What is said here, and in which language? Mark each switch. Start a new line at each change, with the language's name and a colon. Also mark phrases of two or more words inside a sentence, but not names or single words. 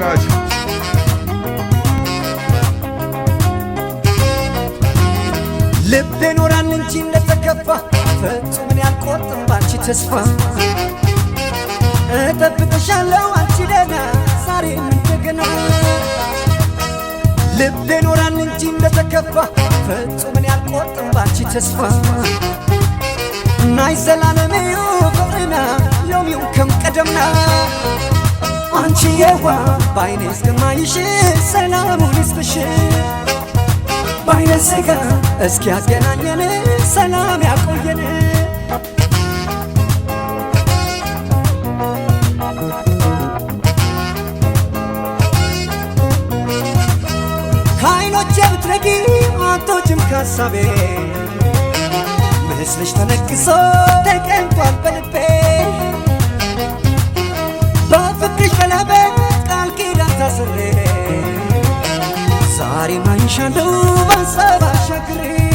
Amharic: ልቤ ኖራን እንጂ እንደተከፋ ፈጽሞ ያልቆርጥም ባንቺ ተስፋ እጠብቅሻለሁ አንቺ ደህና ዛሬም እንደገና ልቤ ኖራን እንጂ እንደተከፋ ፈጽሞ ያልቆርጥም ባንቺ ተስፋ
Tigrinya: ናይ ዘላለሜዩ ፍቅርና ሎሚው ከም ቀደምና
Amharic: አንቺ የዋ ባይኔ እስከማይሽ ሰላሙን ይስጥሽ ባይነ ስጋ እስኪ ያገናኘን ሰላም ያቆየን ከዓይኖቼ ብትረጊ አትወጪም ከሀሳቤ ምስልሽ ተነቅሶ ተቀምጧል በልቤ በፍቅርሽ በለበት ቃል ኪዳን ታስሬ ዛሬም አይሻለሁ በሀሳብ አሻግሬ